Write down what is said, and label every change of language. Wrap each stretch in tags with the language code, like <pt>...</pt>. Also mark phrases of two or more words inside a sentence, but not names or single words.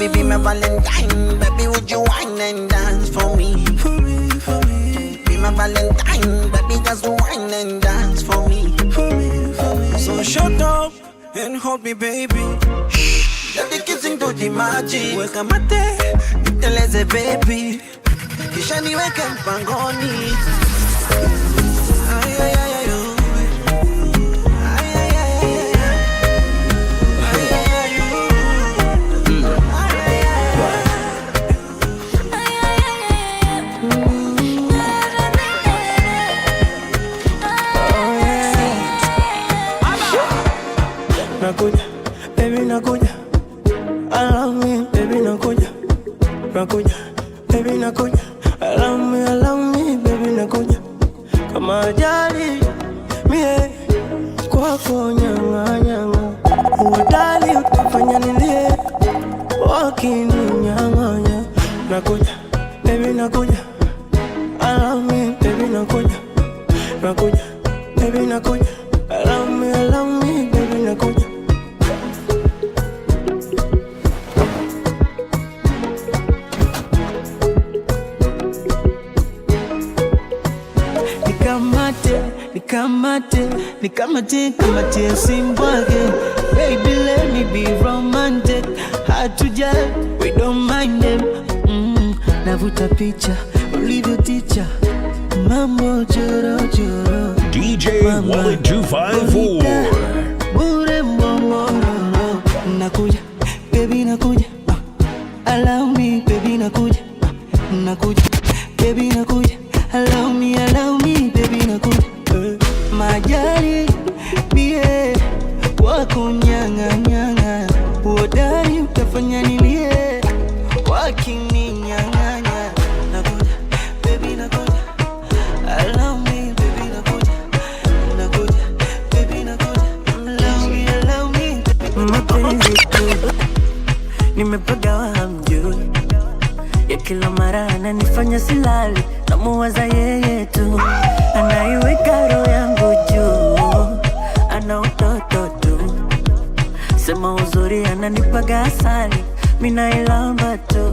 <en>you. be my Valentine. Baby, would you wine and dance for me? For me, for me. Be my Valentine. Baby, just wine and dance for me. For me, for me. So shut up and hold me, baby. Let the kissing do the magic.</en> <sw>Weka mate, niteleze baby. Kisha niweke mpangoni. Ay, ay, ay, ay, oh. Ay, ay, ay, ay, ay. Ay, ay, ay, oh. Ay, ay, ay, ay. Nakuja, baby nakuja.</sw> <en>Allow me, baby nakuja.</en> <sw>Nakuja, baby nakuja.</sw> <en>Allow me, baby nakuja.</en> <sw>Kama ajali, mie kwako nyanga nyanga. Uodali utafanya nilie, wakininyang'anya. Nakuja, baby nakuja.</sw> <en>Allow me, baby nakuja.</en> <sw>Nakuja, baby nakuja.</sw> <en>Allow me, baby nakuja.</en> <sw>Nikamate simbwage.</sw> <en>Baby, let me be romantic. Hard to judge, we don't mind them.</en> <sw>Navuta picha, ulivyo ticha. Mambo joro joro. DJ Willy 254. Bure mbongoro. Nakuja, baby nakuja.</sw> <en>Allow me, baby</en> <sw>nakuja. Nakuja,</sw> <en>baby nakuja. Allow me, baby nakuja.</en> <sw>Majari, bie, wako nyanga nyanga. Uodari utafanya nilie, wakini nyanga nyanga. Nakuja, baby nakuja.</sw> <en>Allow me, baby nakuja.</en> <sw>Nakuja, baby nakuja.</sw> <en>Allow me, baby.</en> <sw>Mapenzi tu, nimepagawa hamjui. Ya kila mara ananifanya silali, namuwaza yeye tu. Anaiweka roho yangu juu, ana utoto tu. Sema uzuri ananipaga asali, mina ilamba tu.</sw>